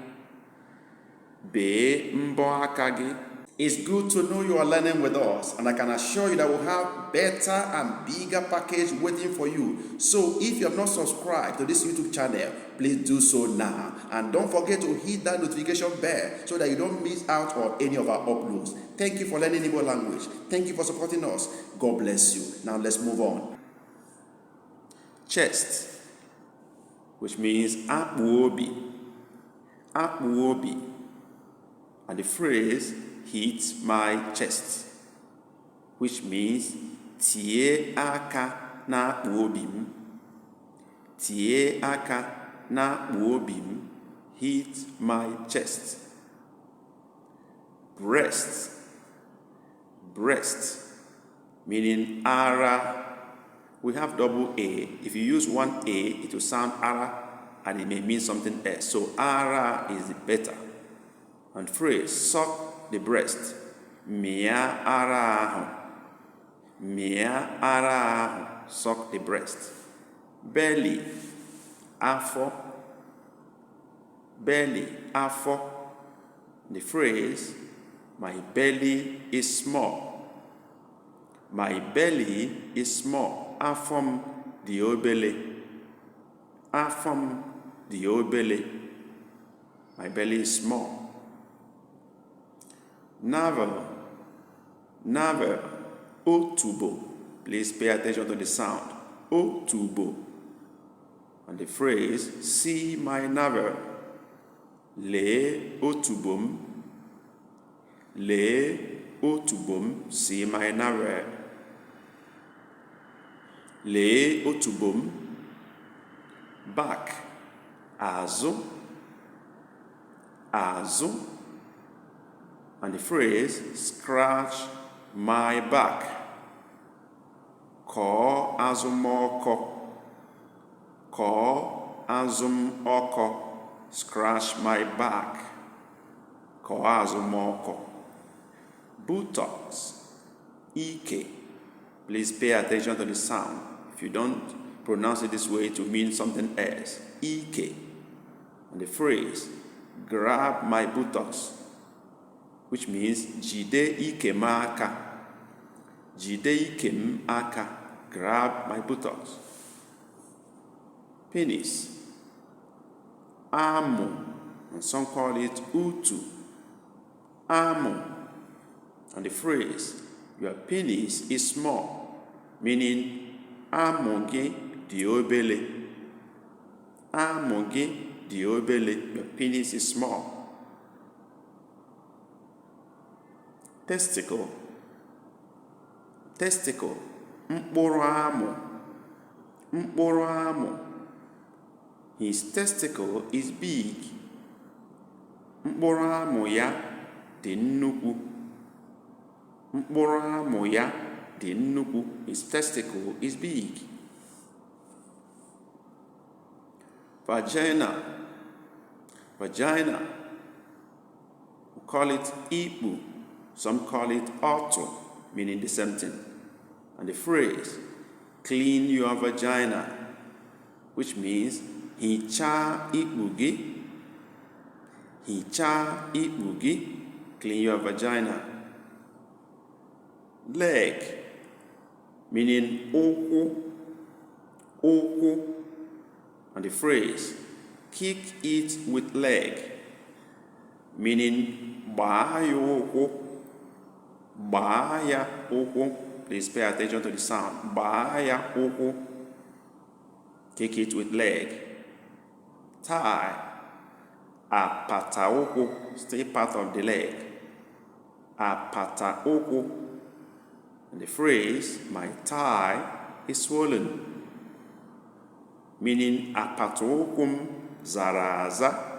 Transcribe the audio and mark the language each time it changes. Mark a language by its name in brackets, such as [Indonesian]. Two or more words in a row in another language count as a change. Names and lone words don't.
[Igbo] Bee mbo aka gị. [English] It's good to know you are learning with us, and I can assure you that we'll have better and bigger package waiting for you. So if you have not subscribed to this YouTube channel, please do so now. And don't forget to hit that notification bell so that you don't miss out on any of our uploads. Thank you for learning Igbo language. Thank you for supporting us. God bless you. Now let's move on. Chest, which means [Igbo] akpu obi. Akpu obi. [English] And the phrase, hit my chest, which means [Igbo] tie aka na akpu obi m. Tie aka na akpu obi m. [English] Hit my chest. Breast. Breast, meaning ara. We have double A. If you use one A, it will sound ara, and it may mean something else. So ara is the better. And phrase, suck the breast. [Igbo] Mia ara ahụ. Mia ara ahụ. [English] Suck the breast. Belly. Afọ. Belly. Afọ. The phrase, my belly is small. My belly is small. [Igbo] Afọm dị obele. Afọm dị obele. [English] My belly is small. Navel. Navel. Otubo. Please pay attention to the sound. [Igbo] Otubo. [English] And the phrase, see my navel. [Igbo] Lee otubom. Lee otubom. [English] See my navel. [Igbo] Lee otubom. [English] Back. [Igbo] Azụ. Azụ. [English] And the phrase, scratch my back. [Igbo] Kọọ azụm ọkọ. Kọọ azụm ọkọ. [English] Scratch my back. [Igbo] Kọọ azụm ọkọ. [English] Buttocks. Ike. Please pay attention to the sound. If you don't pronounce it this way, it will mean something else. Ike. And the phrase, grab my buttocks, which means [Igbo] jide ike m aka. Jide ike m aka. [English] Grab my buttocks. Penis. Amu. And some call it utu. Amu. And the phrase, your penis is small, meaning [Igbo] amu gị dị obele. Amu gị dị obele. [English] Your penis is small. Testicle. Testicle. [Igbo] Mkpụrụ amụ. Mkpụrụ amụ. [English] His testicle is big. [Igbo] Mkpụrụ amụ ya dị nnukwu. Mkpụrụ amụ ya dị nnukwu. [English] His testicle is big. Vagina. Vagina. We call it Igbo. Some call it auto, meaning the same thing. And the phrase, clean your vagina, which means [Igbo] hichaa ikpu gị. Hichaa ikpu gị. [English] Clean your vagina. Leg, meaning ụkwụ, and the phrase kick it with leg, meaning [Igbo] gbaa ya ụkwụ. [English] Please pay attention to the sound. [Igbo] Gbaa ya ụkwụ. [English] Kick it with leg. [Igbo] Tie, apata ụkwụ, [English] still part of the leg. [Igbo] Apata ụkwụ. [English] And the phrase, my thigh is swollen, meaning [Igbo] apata ụkwụ m zara aza.